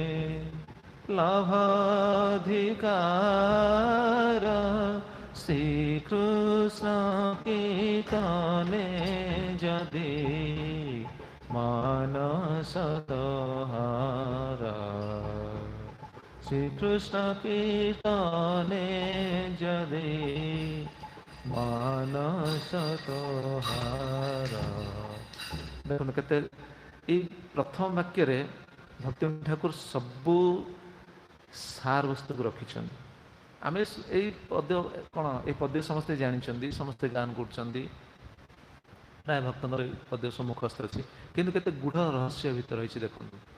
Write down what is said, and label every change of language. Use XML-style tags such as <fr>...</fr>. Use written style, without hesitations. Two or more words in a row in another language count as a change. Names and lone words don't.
<bn>লাভাধিকার, শ্রীকৃষ্ণ কীর্তনে যদি মানস তোহার, শ্রীকৃষ্ণ কীর্তনে যদি মানস তোহার।</bn> <or>ଦେଖନ୍ତୁ କେତେ ଏଇ ପ୍ରଥମ ବାକ୍ୟରେ ଭକ୍ତିବିନୋଦ ଠାକୁର ସବୁ ସାର ବସ୍ତୁକୁ ରଖିଛନ୍ତି। ଆମେ ଏଇ ପଦ୍ୟ କ'ଣ, ଏଇ ପଦ୍ୟ ସମସ୍ତେ ଜାଣିଛନ୍ତି, ସମସ୍ତେ ଗାନ କରୁଛନ୍ତି, ପ୍ରାୟ ଭକ୍ତଙ୍କର ଏଇ ପଦ୍ୟ ସମ୍ମୁଖସ୍ଥ ଅଛି, କିନ୍ତୁ କେତେ ଗୂଢ଼ ରହସ୍ୟ ଭିତରେ ରହିଛି ଦେଖନ୍ତୁ।</or>